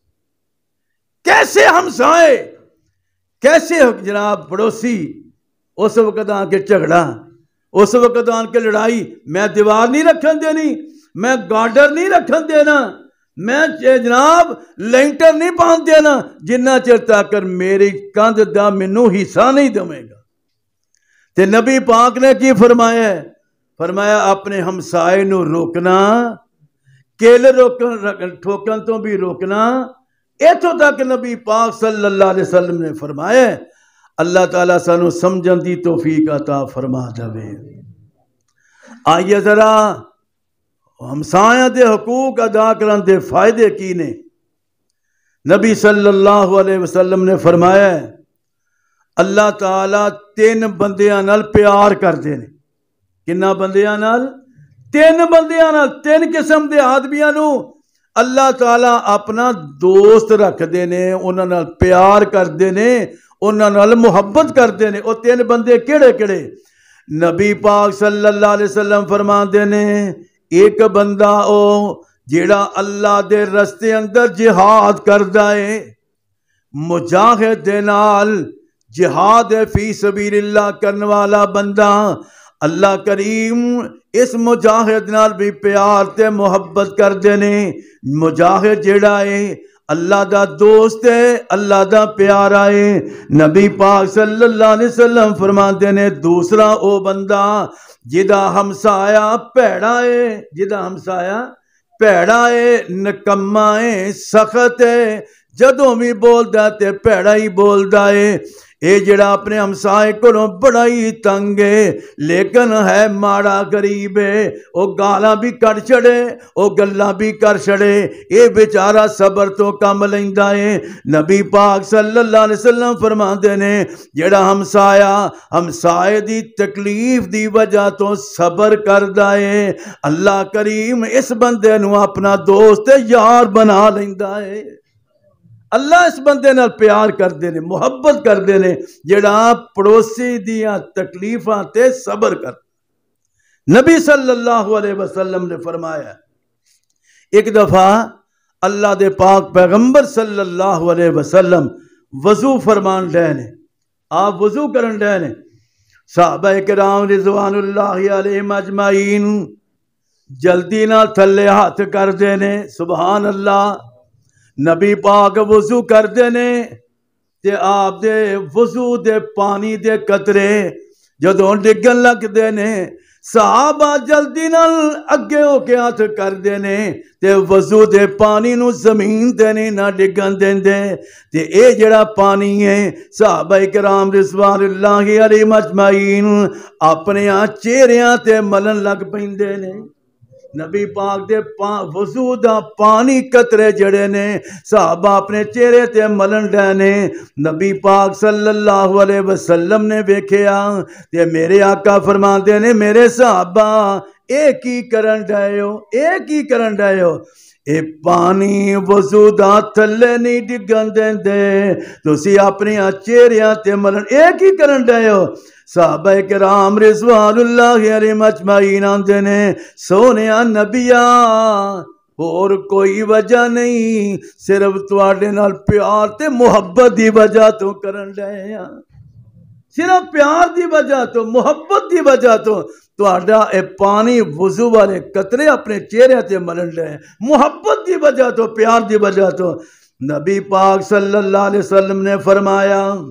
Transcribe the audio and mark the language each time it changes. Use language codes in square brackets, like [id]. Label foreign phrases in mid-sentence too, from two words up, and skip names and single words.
[pa] کیسے ہمسائے، کیسے جناب پڑوسی، اس وقت آ کے جھگڑا، اس وقت آ کے لڑائی، میں دیوار نہیں رکھن دینی، میں گارڈر نہیں رکھن دینا، میں جناب لینٹر نہیں پان دینا جنہ چر تک میری کندھ دا مینوں حصہ نہیں دے گا۔ تے نبی پاک نے کی فرمایا ہے، فرمایا اپنے ہمسائے نو روکنا، کیل ٹھوکن تو بھی روکنا۔ ایتھوں تک نبی پاک [ar] صلی اللہ علیہ وسلم [pa] نے فرمایا ہے۔ اللہ تعالیٰ سانو سمجھن دی توفیق عطا فرما دے۔ آئیے ذرا ہمسایاں دے حقوق ادا کرن دے فائدے کی نے۔ نبی [ar] صلی اللہ علیہ وسلم [pa] نے فرمایا ہے اللہ تعالیٰ 3 بندیاں نال پیار کردے نے۔ کنا بندیاں نال؟ 3 بندیاں نال، 3 قسم دے آدمیاں نو اللہ تعالیٰ اپنا دوست رکھ دے نے، انہاں نال پیار کردے نے، انہاں نال محبت کردے نے۔ او 3 بندے کیڑے کیڑے؟ نبی پاک [ar] صلی اللہ علیہ وسلم [pa] فرماندے نے ایک بندہ او جیڑا اللہ دے رستے اندر جہاد کردا ہے، مجاہد دے نال جہاد [ar] فی سبیل اللہ [pa] کرنے والا بندہ، اللہ کریم اس مجاہد نال بھی پیار تے محبت کر دینے۔ مجاہد جیڑا ہے اللہ دا دوست ہے، اللہ دا پیارا ہے۔ نبی پاک [ar] صلی اللہ علیہ وسلم [pa] فرماتے نے دوسرا او بندہ جدا ہمسایا پیڑا ہے، جدا ہمسایا پیڑا ہے، نکما ہے، سخت ہے، جدوں بھی بولدا تے پیڑا ہی بولدا ہے۔ اے جڑا اپنے ہمسائے کو بڑا ہی تنگ ہے لیکن ہے ماڑا غریب ہے، او گالاں بھی کر چھڑے، او گلاں بھی کر چھڑے، اے بیچارہ صبر تو کم لیندا ہے۔ نبی پاک [ar] صلی اللہ علیہ وسلم [pa] فرماندے نے جڑا ہمسائے دی تکلیف دی وجہ تو صبر کردا ہے، اللہ کریم اس بندے نو اپنا دوست یار بنا لیندا ہے۔ اللہ اس بندے نال پیار کر دینے، محبت کر دینے جڑا پڑوسی دیاں تکلیفاں تے صبر کر۔ نبی [ar] صلی اللہ علیہ وسلم [pa] نے فرمایا ایک دفعہ اللہ دے پاک پیغمبر [ar] صلی اللہ علیہ وسلم [pa] وضو فرمان ڈے نے، آپ وضو کرن ڈے نے، صحابہ کرام [ar] رضوان اللہ علیہم اجمعین [pa] جلدی نہ تھلے ہاتھ کر دینے، [ar] سبحان اللہ، [pa] نبی پاک وضو کر دینے تے آپ دے وضو دے پانی دے قطرے جدوں ڈگن لگ دینے، صحابہ جلدی نال اگے ہو کے ہاتھ کر دینے تے وضو دے پانی نو زمین تے نہیں نہ ڈگن دیندے تے اے جڑا پانی ہے صحابہ کرام [ar] رضوان اللہ علیہم اجمعین [pa] اپنے چہریاں تے ملن لگ پیندے نے، نبی پاک دے وضو دا پانی قطرے جڑے نے صحابہ اپنے چہرے تے ملن ڈے نے، نبی پاک [ar] صلی اللہ علیہ وسلم [pa] نے ویکھیا تے میرے آقا فرماندے نے میرے صحابہ اے کی کرن ڈے ہو، اے کی کرن ڈے ہو، اے پانی وضو دا تھلے نہیں ڈگن دیندے، تسی اپنی چہریاں تے ملن اے کی کرن ڈے ہو، صحابہ کرام [ar] رضوان اللہ علیہم اجمعین [pa] آندے نے سونیا نبیا اور کوئی وجہ نہیں، صرف تواڈے نال پیار تے محبت دی وجہ تو کرن ڈے ہاں، صرف پیار دی وجہ تو محبت دی وجہ تو تواڈا اے پانی وضو والے قطرے اپنے چہرے تے ملن ڈے، محبت دی وجہ تو پیار دی وجہ تو نبی پاک [ar] صلی اللہ علیہ وسلم [pa] نے فرمایا